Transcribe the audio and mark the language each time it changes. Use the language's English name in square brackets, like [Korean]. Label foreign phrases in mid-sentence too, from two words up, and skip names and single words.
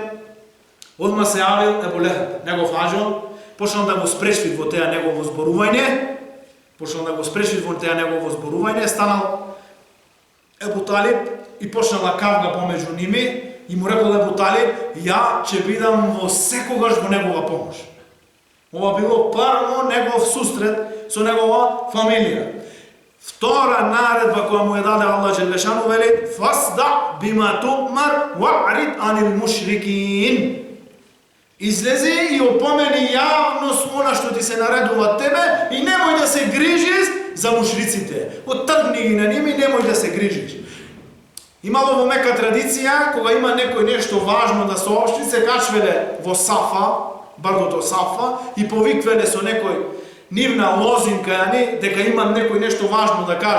[Macedonian] Одма се јавил Ебу Лехеб, негов аџур, почнал да го спречи во теа негово зборување, станал Ебу Талиб и почнала кавга помеѓу ними и му рекол Ебу Талиб, ја ќе бидам во секогаш во негова помош. Ова било прво негов сусрет со негова фамилија. Втора наредба која му ја даде [Arabic] الله جل شأنه [Macedonian] вели [Arabic] فاصدع بما تؤمر وأعرض عن المشركين. [Macedonian] Излези и опомени јавно она што ти се наредува тебе и немој да се грижиш за мушриците. Отргни ги на ними, немој да се грижиш. Имало во Мека традиција, кога има некој нешто важно да соопшти, се качвеле во Сафа, бардото Сафа, и повиквеле со некој нивна лозинка, дека има некој нешто важно да каже.